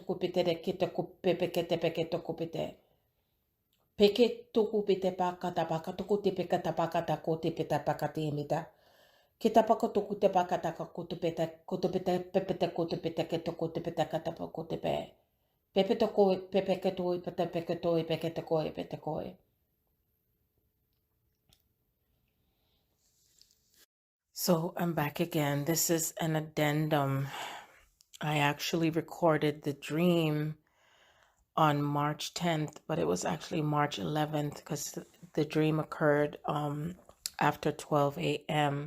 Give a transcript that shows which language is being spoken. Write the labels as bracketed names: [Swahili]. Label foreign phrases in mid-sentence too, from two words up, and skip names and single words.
[English] kopete de keto pepe kete peketo kopete peke toko pete pakata pakato kote pekata pakata kote peta pakati imita kita pakoto kote pakata kote peta pepe te kote peta keto kote peta kata pakote pe So I'm back again. This is an addendum. I actually recorded the dream on March 10th, but it was actually March 11th because the dream occurred after 12 a.m.